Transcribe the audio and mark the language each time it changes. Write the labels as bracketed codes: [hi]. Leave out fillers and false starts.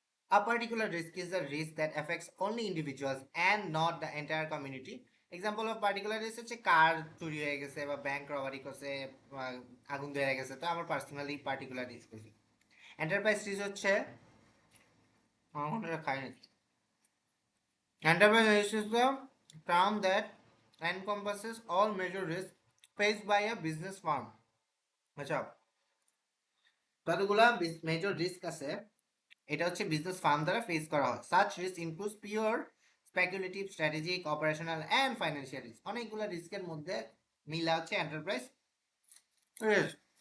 [en] A particular risk is a risk that affects only individuals and not the entire community. Example of particular risk [bn] হচ্ছে কার চুরি হয়ে গেছে বা bank robbery করছে, আগুন ধরে গেছে, তো আমার পার্সোনালি পার্টিকুলার রিস্ক হয়েছে। এন্টারপ্রাইজ রিস্ক হচ্ছে খাইনি। [en] Enterprise risk is the term that encompasses all major risks faced by a business firm. [bn] আচ্ছা, কতগুলা মেজর রিস্ক আছে, এটা হচ্ছে বিজনেস ফার্ম দ্বারা ফেস করা হয়। [en] Such risk includes pure speculative, strategic, operational and financial risk. [bn] অনেকগুলো রিস্কের মধ্যে মিলা হচ্ছে এন্টারপ্রাইজ রিস্ক।